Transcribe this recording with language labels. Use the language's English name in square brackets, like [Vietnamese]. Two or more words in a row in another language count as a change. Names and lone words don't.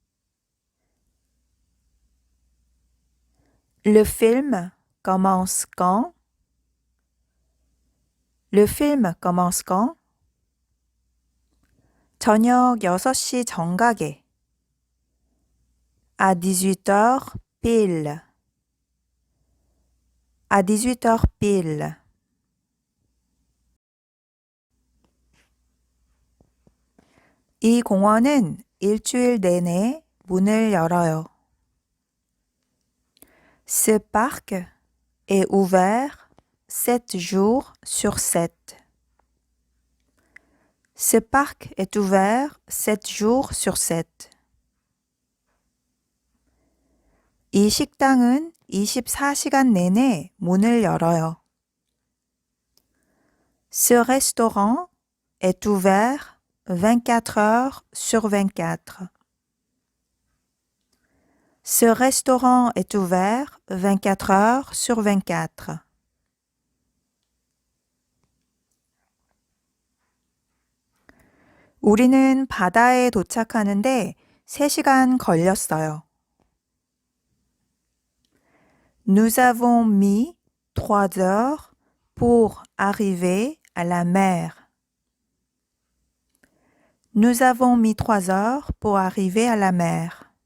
[French] Le film commence quand? Le film commence quand? [Korean] 저녁 6시 정각에. [French] À 18h pile. À 18h pile. [Korean] 이 공원은 일주일 내내 문을 열어요. [French] Ce parc est ouvert 7 jours sur 7. Ce parc est ouvert 7 jours sur 7. [Korean] 이 식당은 24시간 내내 문을 열어요. [French] Ce restaurant est ouvert 24 heures sur 24. Ce restaurant est ouvert 24 heures sur 24. [Korean] 우리는 바다에 도착하는데 3시간 걸렸어요. [French] Nous avons mis 3 heures pour arriver à la mer. Nous avons mis 3 heures pour arriver à la mer.